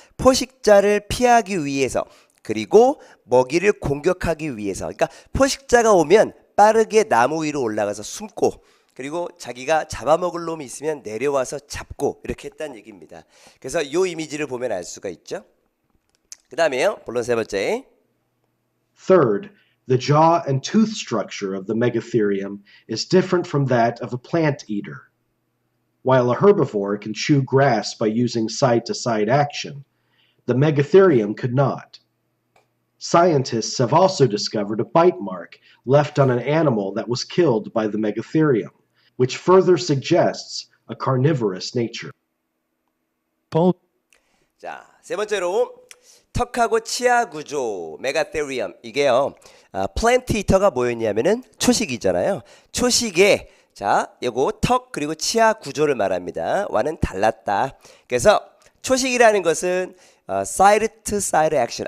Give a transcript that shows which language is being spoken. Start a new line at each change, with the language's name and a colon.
Korean: 포식자를 피하기 위해서, 그리고 먹이를 공격하기 위해서. 그러니까 포식자가 오면 빠르게 나무 위로 올라가서 숨고, 그리고 자기가 잡아먹을 놈이 있으면 내려와서 잡고, 이렇게 했다는 얘기입니다. 그래서 이 이미지를 보면 알 수가 있죠. 그 다음에요, 본론 세 번째.
English: Third, the jaw and tooth structure of the Megatherium is different from that of a plant eater. While a herbivore can chew grass by using side-to-side action, the Megatherium could not. Scientists have also discovered a bite mark left on an animal that was killed by the Megatherium, which further suggests a carnivorous nature.
Korean: 자, 세 번째로 턱하고 치아 구조, 메가테리움. 이게요, 플랜트 이터가 뭐였냐면은 초식이잖아요. 초식에, 자, 요거 턱 그리고 치아 구조를 말합니다. 와는 달랐다. 그래서 초식이라는 것은 사이드 투 사이드 액션.